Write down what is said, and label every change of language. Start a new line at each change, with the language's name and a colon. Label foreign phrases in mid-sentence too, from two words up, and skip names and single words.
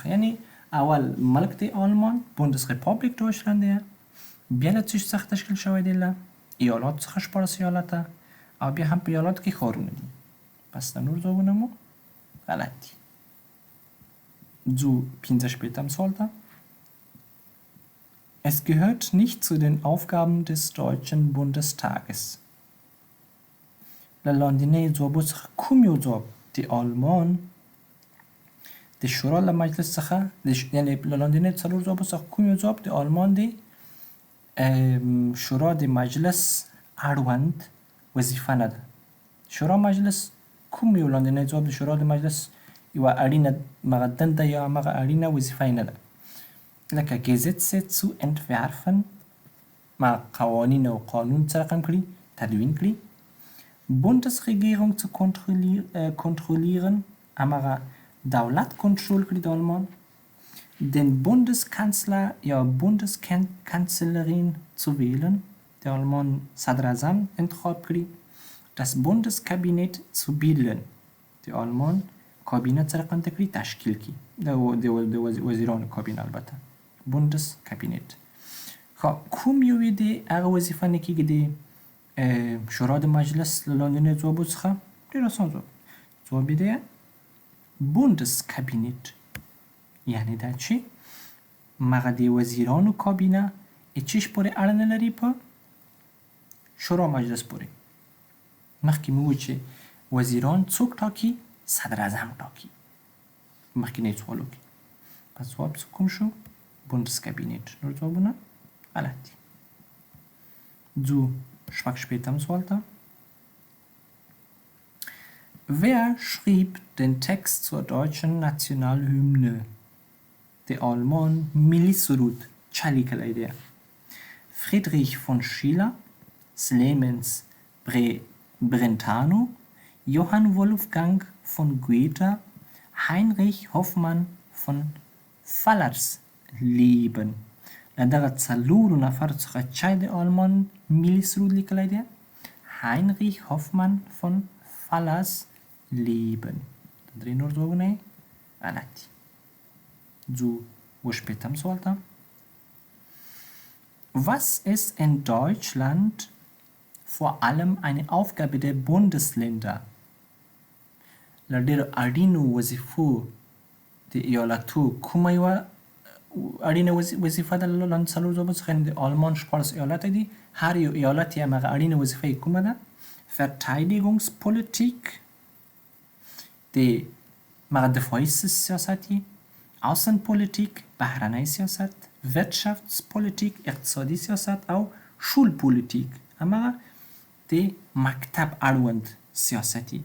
Pashto: یعنی اول ملک د آلمان
German: Bundesrepublik Deutschland
Pashto: دی، بیا له څه څخه تشکیل شوی دی؟ له ایالاتو څخه 14 ایالته او بیا هم په ایالاتو کې ښارونه دي. پس د نور ځوابونه مو غلط دي. ځو 45 سوال ته.
German: Es gehört nicht zu den Aufgaben des Deutschen Bundestages.
Pashto: له لاندنیو ځوابو څخه کوم یو ځواب د آلمان د شورا له مجلس څخه یعنی له لاندنیو څلور ځوابو څخه کوم یو ځواب د آلمان د شورا د مجلس اړوند وظیفه نه ده؟ شورا مجلس کوم یو لاندنی ځواب د شورا د مجلس یوه اړینه هغه دنده یا هغه اړینه وظیفه یې نه ده؟
German: لکه Gesetze zu entwerfen،
Pashto: قوانین او قانون څه رقم کړي؟ تدوین کړي.
German: Bundesregierung zu kontrollieren،
Pashto: همغه دولت کنټرول کړي د آلمان.
German: Den Bundeskanzler یا Bundeskanzlerin zu wählen،
Pashto: د آلمان صدر اعظم انتخاب کړي.
German: Das Bundeskabinett zu bilden،
Pashto: د آلمان کابینه څه رقم ته کړي؟ تشکیل کړي. د وزیرانو کابینه البته Bundeskabinett. خب کوم یو د هغه وظیفه نه کیږي د شورا د مجلس له لاندنیو ځوابو څخه؟ ډېر اسان ځواب. ځواب یې دی Bundeskabinett. یعنی دا چې مغه د وزیرانو کابینه هیڅ پورې اړه نه لري په شورا مجلس پورې. مخکې مو وویل چې وزیران څوک ټاکي؟ صدر اعظم ټاکي. مخکینی سوالو کې. پس ځواب کوم شو؟ Bundeskabinett. نور ځوابونه غلط دي. ځو 46 سوال ته.
German: Wer schrieb den Text zur deutschen Nationalhymne؟
Pashto: د آلمان ملي سرود چا لیکلی دی؟ Friedrich von Schiller، Clemens Brentano، Johann Wolfgang von Goethe، Heinrich Hoffmann von Fallersleben. له دغه څلورو نفرو څخه چا د آلمان ملي سرود لیکلی دی؟ Heinrich Hoffmann von Fallersleben. درې نور ځوابونه یې غلط دي. ځو 58 سوال ته.
German: Was ist in Deutschland vor allem eine Aufgabe der Bundesländer؟
Pashto: له ډېرو اړینو وظیفو د ایالتو کومه یوه اړینه وظیفه ده؟ له لاندې څلورو ځوابو څخه د آلمان 14 ایالته دي. هر یو ایالت یې همغه اړینه وظیفه یې کومه ده؟ Verteidigungspolitik، د هغه دفاعي سیاست یې، Außenpolitik، بهرنی سیاست، Wirtschaftspolitik، اقتصادي سیاست او Schulpolitik همغه د مکتب اړوند سیاستي.